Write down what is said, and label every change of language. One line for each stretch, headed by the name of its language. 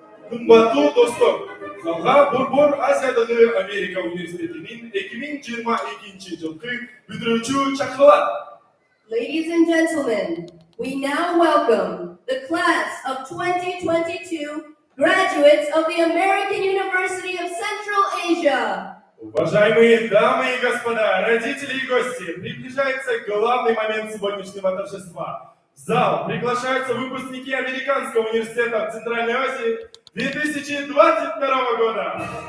Kyrgyz: Кымбаттуу достор, залга Борбор Азиядагы Америка университетинин 2022 жылкы бүтүрүүчү чакырылат.
English: Ladies and gentlemen, we now welcome the class of 2022 graduates of the American University of Central Asia.
Russian: Уважаемые дамы и господа, родители и гости, приближается главный момент сегодняшнего торжества. В зал приглашаются выпускники Американского университета в Центральной Азии 2022 года.